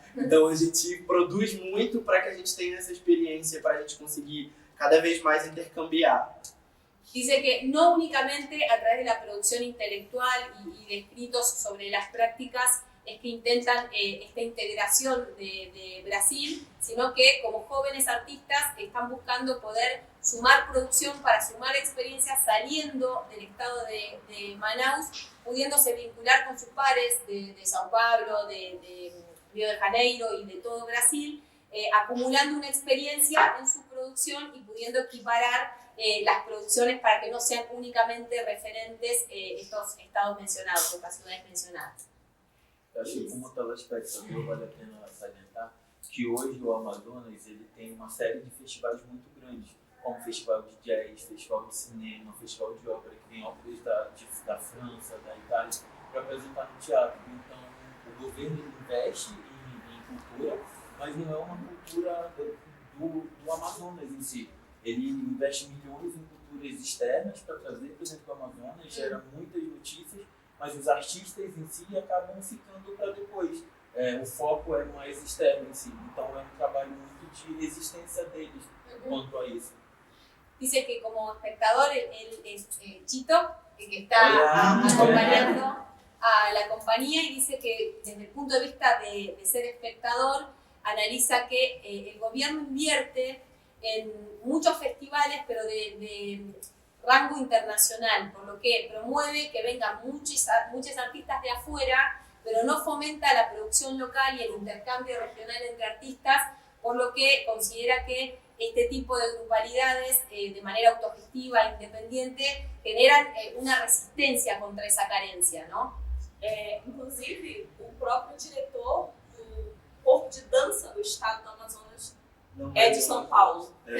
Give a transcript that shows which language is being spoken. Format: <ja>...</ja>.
<pt>Então a gente produz muito para que a gente tenha essa experiência, para a gente conseguir cada vez mais intercambiar.</pt> <es>Dice que no únicamente a través de la producción intelectual y de escritos sobre las prácticas es que intentan esta integración de Brasil, sino que como jóvenes artistas están buscando poder sumar producción para sumar experiencias saliendo del estado de Manaus, pudiéndose vincular con sus pares de Sao Paulo, de Río de Janeiro y de todo Brasil, acumulando una experiencia en su producción y pudiendo equiparar las producciones para que no sean únicamente referentes estos estados mencionados, estas ciudades mencionadas.</es> <pt>Eu acho que como telespectador vale a pena salientar que hoje o Amazonas ele tem uma série de festivais muito grandes, como festival de jazz, festival de cinema, festival de ópera, que vem óperas da França, da Itália, para apresentar no teatro. Então o governo investe em cultura, mas não é uma cultura do Amazonas em si. Ele investe milhões em culturas externas para trazer para dentro do Amazonas, gera muitas notícias, mas os artistas em si acabam ficando para depois. O foco é mais externo em si, então é um trabalho muito de resistência deles quanto a isso.</pt> <es>Dice que como espectador él es Chito, que está acompañando a la compañía, y dice que desde el punto de vista de ser espectador, analiza que el gobierno invierte en muchos festivales, pero de rango internacional, por lo que promueve que vengan muchos artistas de afuera, pero no fomenta la producción local y el intercambio regional entre artistas, por lo que considera que este tipo de grupalidades, de manera autogestiva, independiente, generan una resistencia contra esa carencia, ¿no?</es> <pt>Inclusive, o próprio diretor do Corpo de Dança do Estado do Amazonas é de São Paulo.</pt>